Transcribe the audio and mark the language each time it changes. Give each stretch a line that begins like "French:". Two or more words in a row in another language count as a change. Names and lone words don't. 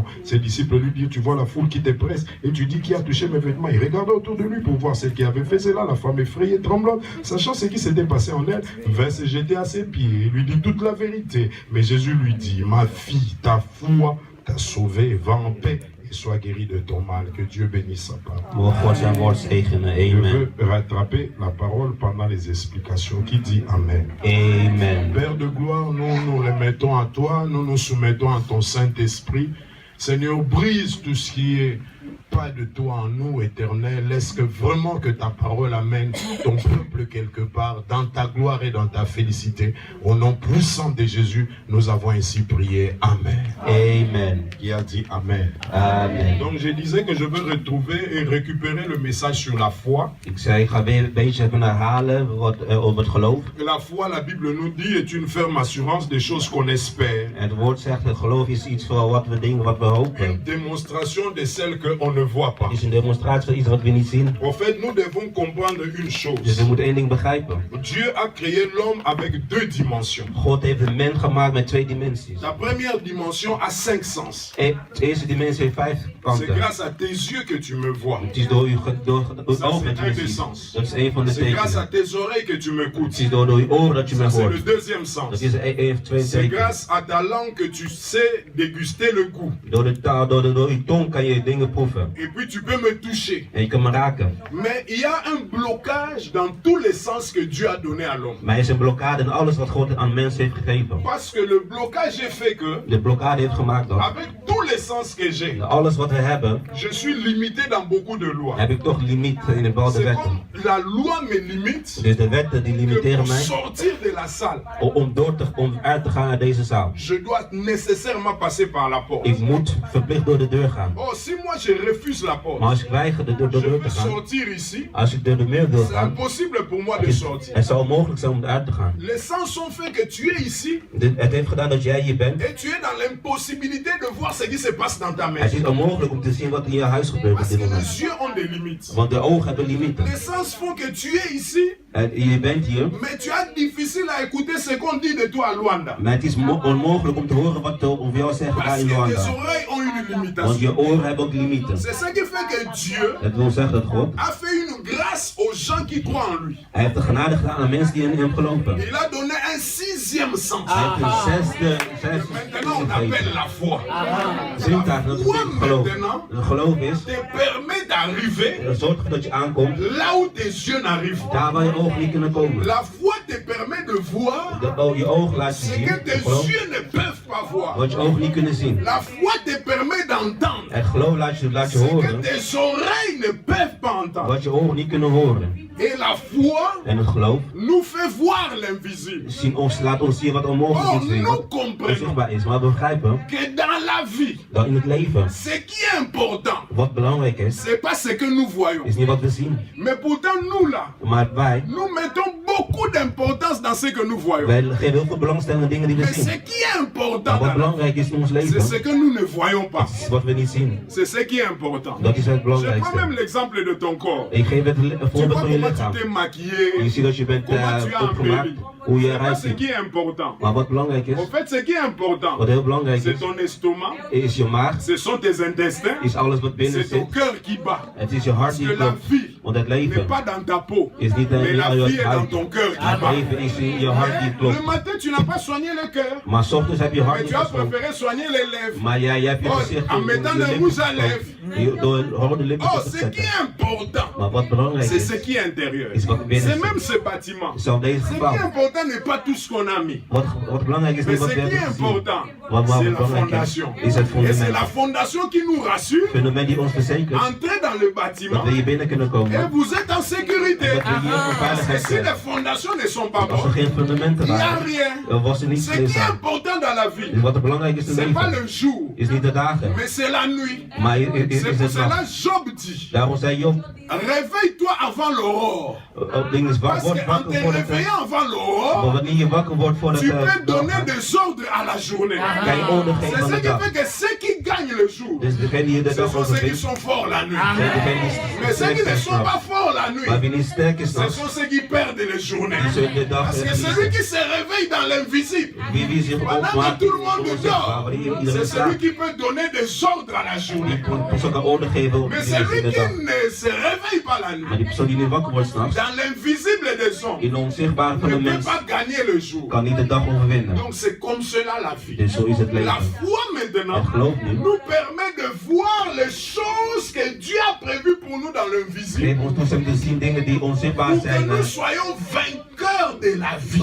French: Ses disciples lui dirent: tu vois la foule qui te presse et tu dis: qui a touché mes vêtements? Il regarda autour de lui pour voir celle qui avait fait cela. La femme effrayée, tremblante, sachant ce qui s'était passé en elle, vint se jeter à ses pieds et lui dit toute la vérité. Mais Jésus lui dit: ma fille, ta foi t'a sauvé, va en paix et sois guéri de ton mal. Que Dieu bénisse sa parole.
Dutch: Mogen God zijn woord zegenen.
French: Je Amen. veux rattraper la parole pendant les explications. Qui dit Amen? Amen. Père de gloire, nous nous remettons à toi, nous nous soumettons à ton Saint-Esprit. Seigneur, brise tout ce qui est pas de toi en nous, éternel. Laisse que vraiment que ta parole amène ton peuple quelque part dans ta gloire et dans ta félicité. Au nom puissant de Jésus, nous avons ainsi prié. Amen. Amen. Qui a dit Amen? Amen. Donc je disais que je veux retrouver et récupérer le message sur la foi.
Dutch: Ik zei, ik ga weer een beetje even herhalen over het geloof.
French: La foi, la Bible nous dit, est une ferme assurance des choses qu'on espère.
Dutch: Het woord zegt, het geloof is iets voor wat we dingen, wat we hopen.
French: Une démonstration de celle qu'on ne voit pas.
Dutch: Het is een demonstratie van iets wat we niet zien.
French: En fait, nous devons comprendre une
Dutch: Dus
French: chose.
Dutch: we moeten één ding begrijpen.
French: Dieu a créé l'homme avec 2 dimensions.
Dutch: God heeft de mens gemaakt met 2 dimensies.
French: La première dimension a 5 sens.
Dutch: De eerste dimensie heeft 5
French: C'est
Dutch: kanten.
French: grâce à tes yeux que tu me vois.
Dutch: Het is door uw
French: Ça,
Dutch: ogen
French: c'est
Dutch: dat je
French: un
Dutch: me
French: des
Dutch: ziet.
French: sens.
Dutch: Dat is één van de
French: C'est grâce à
Dutch: tekenen.
French: tes oreilles que tu
Dutch: Het
French: m'écoutes.
Dutch: is door uw oren dat je me
French: Ça, c'est le
Dutch: hoort.
French: deuxième
Dutch: Dat
French: sens.
Dutch: is één twee
French: C'est
Dutch: tekenen.
French: grâce à ta langue que tu sais déguster le goût.
Dutch: Door de taal, door uw tong kan je dingen proeven.
French: Et puis tu peux me toucher.
Dutch: En je kan me raken.
French: Mais il y a un blocage dans tous les sens que Dieu a donné à l'homme.
Dutch: Maar er is een blokkade in alles wat God aan mensen heeft gegeven.
French: Parce que le blocage est fait que,
Dutch: De blokkade heeft gemaakt dat
French: avec tous les connaissances que j'ai,
Dutch: Alles wat we hebben,
French: je suis limité dans beaucoup de lois.
Dutch: heb ik toch limiet in een bepaalde
French: C'est
Dutch: wetten.
French: comme la loi me limite
Dutch: Dus de wetten die
French: que
Dutch: limiteren
French: pour
Dutch: mij
French: sortir de la salle,
Dutch: om uit te gaan uit deze zaal.
French: je dois nécessairement passer par la porte.
Dutch: Ik moet verplicht door de deur gaan.
French: Oh, si moi je refuse la
Dutch: Maar
French: porte,
Dutch: als ik weiger de
French: je
Dutch: deur te
French: veux
Dutch: gaan,
French: sortir ici,
Dutch: als ik door de muur wil
French: c'est
Dutch: gaan,
French: impossible pour moi de sortir.
Dutch: het zou onmogelijk zijn om eruit te gaan.
French: Les sens sont faits que tu es ici
Dutch: Het heeft gedaan dat jij hier bent.
French: et tu es dans l'impossibilité de voir ce qui se passe dans ta
Dutch: Het
French: maison.
Dutch: is onmogelijk om te zien wat in je huis gebeurt op
French: Parce
Dutch: dit
French: que
Dutch: moment.
French: les yeux ont des limites.
Dutch: Want de ogen hebben limieten.
French: Les sens font que tu es ici,
Dutch: En je bent hier,
French: mais tu as difficile à écouter ce qu'on dit de toi à Luanda.
Dutch: maar het is onmogelijk om te horen wat er over jou zeggen daar
French: Parce
Dutch: in
French: que tes
Dutch: Luanda.
French: oreilles ont une
Dutch: Want
French: limitation.
Dutch: je oren hebben ook limieten.
French: C'est ça qui fait que Dieu
Dutch: Dat wil zeggen dat God,
French: a fait une grâce aux gens qui croient en lui.
Dutch: hij heeft de genade gedaan aan mensen die in hem geloven.
French: Il a donné un sixième
Dutch: Hij
French: sens.
Dutch: heeft een zesde
French: Maintenant, on appelle la foi.
Dutch: zintuig, dat is het geloof. Het geloof is,
French: Te permet d'arriver
Dutch: dat zorgt dat je aankomt
French: là où tes yeux n'arrivent pas.
Dutch: daar waar je ogen niet kunnen komen.
French: La foi te permet de voir
Dutch: Je ogen laat je
French: ce
Dutch: zien,
French: que
Dutch: het
French: tes
Dutch: geloof,
French: yeux ne peuvent pas voir.
Dutch: wat je ogen niet kunnen zien.
French: La foi te permet d'entendre
Dutch: Het geloof laat je
French: ce que
Dutch: horen,
French: tes oreilles ne peuvent pas entendre.
Dutch: wat je ogen niet kunnen horen.
French: Et la foi
Dutch: En het geloof
French: nous fait voir l'invisible.
Dutch: laat ons zien wat onmogelijk Oh, is, zien,
French: nous
Dutch: wat
French: comprenons
Dutch: onzichtbaar is. Maar we begrijpen
French: que dans la vie,
Dutch: dat in het leven,
French: ce qui est important,
Dutch: wat belangrijk is,
French: c'est pas ce que nous voyons.
Dutch: is niet wat we zien.
French: Mais pourtant, nous là,
Dutch: Maar wij
French: nous mettons beaucoup d'importance dans ce que nous voyons.
Dutch: geven heel veel belangstelling aan dingen die we
French: Mais ce
Dutch: zien.
French: qui est
Dutch: Maar
French: important,
Dutch: wat
French: dans la vie,
Dutch: belangrijk is in ons
French: c'est
Dutch: leven,
French: ce que nous ne voyons pas.
Dutch: is wat we niet zien.
French: C'est ce qui est important.
Dutch: Dat is het
French: Je prends
Dutch: belangrijkste.
French: même l'exemple de ton corps.
Dutch: Ik geef het een
French: Tu
Dutch: voorbeeld
French: vois
Dutch: van je
French: comment
Dutch: lichaam.
French: tu t'es
Dutch: Je
French: maquillé,
Dutch: ziet dat je bent
French: comment tu as
Dutch: opgemaakt,
French: embelli.
Dutch: hoe je
French: C'est pas
Dutch: eruit
French: ce
Dutch: ziet.
French: qui est important.
Dutch: Maar wat belangrijk is,
French: En fait, ce qui est important,
Dutch: wat heel belangrijk
French: c'est
Dutch: is,
French: ton estomac,
Dutch: is je maag,
French: ce sont tes intestins,
Dutch: is alles wat binnen
French: c'est ton
Dutch: zit.
French: cœur qui bat.
Dutch: Het is je hart
French: Parce
Dutch: die
French: que la
Dutch: klopt.
French: vie
Dutch: Want het
French: n'est
Dutch: leven
French: pas dans ta peau,
Dutch: is niet
French: mais
Dutch: in
French: la
Dutch: je
French: vie est dans
Dutch: huid.
French: ton cœur qui
Dutch: Het
French: bat.
Dutch: leven is in je hart die
French: Le
Dutch: klopt.
French: matin, tu n'as pas soigné le cœur,
Dutch: Maar 's ochtends heb je hart
French: mais
Dutch: niet
French: tu as
Dutch: geschoten.
French: préféré soigner les lèvres.
Dutch: Maar jij hebt je Oh, gezicht
French: en mettant
Dutch: de
French: le
Dutch: lippen
French: rouge à
Dutch: gestoken.
French: lèvres.
Dutch: Door rode lippen Oh, te
French: ce qui
Dutch: zetten.
French: est important,
Dutch: Maar wat belangrijk
French: c'est
Dutch: is,
French: ce qui est intérieur.
Dutch: is wat binnen
French: C'est même
Dutch: zit.
French: ce bâtiment.
Dutch: Zoals deze
French: Ce qui
Dutch: gebouw.
French: est important n'est pas tout ce qu'on a mis.
Dutch: Wat belangrijk is
French: Mais
Dutch: niet wat
French: ce
Dutch: we
French: qui est
Dutch: hebben gezien.
French: important,
Dutch: Wat
French: c'est la
Dutch: belangrijk
French: fondation.
Dutch: is het
French: Et c'est
Dutch: fundament.
French: la fondation qui nous rassure.
Dutch: Het fundament die ons verzekert
French: Entrez dans le
Dutch: dat
French: bâtiment
Dutch: we hier binnen kunnen
French: et
Dutch: komen.
French: vous êtes en sécurité.
Dutch: Dat we hier in
French: Parce que
Dutch: veiligheid
French: si
Dutch: zijn.
French: les fondations ne sont pas
Dutch: Als er
French: bonnes,
Dutch: geen fundamenten
French: il n'y a
Dutch: waren,
French: rien.
Dutch: dan was er niets
French: Ce
Dutch: meer
French: qui est
Dutch: zijn.
French: important dans la vie,
Dutch: Dus wat er belangrijk is in het
French: c'est pas
Dutch: leven,
French: le jour,
Dutch: is niet de dagen,
French: mais c'est la nuit.
Dutch: maar is
French: C'est pour
Dutch: het
French: cela
Dutch: nacht.
French: Job dit,
Dutch: Daarom zei Job,
French: réveille-toi avant l'aurore.
Dutch: ding is
French: Parce
Dutch: word
French: qu'en
Dutch: wakker
French: te
Dutch: voordat
French: réveillant avant
Dutch: maar
French: l'aurore,
Dutch: wanneer je wakker wordt voordat
French: tu peux
Dutch: de dag
French: donner
Dutch: gaat,
French: des ordres à la journée.
Dutch: kan je orde
French: C'est
Dutch: geven aan
French: ce
Dutch: de
French: qui
Dutch: dag.
French: fait que ceux qui gagnent le jour,
Dutch: Dus degene die de
French: ce
Dutch: dag
French: sont ceux qui
Dutch: overwint,
French: sont forts la nuit.
Dutch: zijn degene
French: Mais
Dutch: die
French: ceux qui
Dutch: sterk
French: ne
Dutch: zijn
French: sont pas
Dutch: s'nachts.
French: forts la nuit,
Dutch: Maar wie niet sterk is
French: ce
Dutch: s'nachts,
French: sont ceux qui perdent les journées.
Dutch: die zullen de dag
French: Parce que celui
Dutch: verliezen.
French: qui se réveille dans l'invisible,
Dutch: Wie zich
French: pendant que
Dutch: opmaakt,
French: tout le monde
Dutch: onzichtbaar,
French: dort,
Dutch: wanneer
French: c'est
Dutch: iedereen
French: celui
Dutch: slaapt,
French: qui peut donner des ordres à la journée.
Dutch: die persoon kan orde geven op
French: Mais
Dutch: in
French: celui
Dutch: de
French: qui
Dutch: dag.
French: ne se réveille pas la
Dutch: Maar
French: nuit,
Dutch: die persoon die niet wakker wordt s'nachts,
French: dans l'invisible des hommes,
Dutch: in de onzichtbare van
French: ne
Dutch: de
French: peut
Dutch: mens,
French: pas gagner le jour.
Dutch: kan niet de dag overwinnen.
French: Donc c'est comme cela la vie.
Dutch: Dus zo is het
French: La
Dutch: leven.
French: foi maintenant
Dutch: Het geloof nu
French: nous permet de voir les choses que Dieu a prévues pour nous dans l'invisible.
Dutch: geeft ons toestemming te zien dingen die onzichtbaar
French: Pour que
Dutch: zijn,
French: nous soyons vainqueurs de la vie.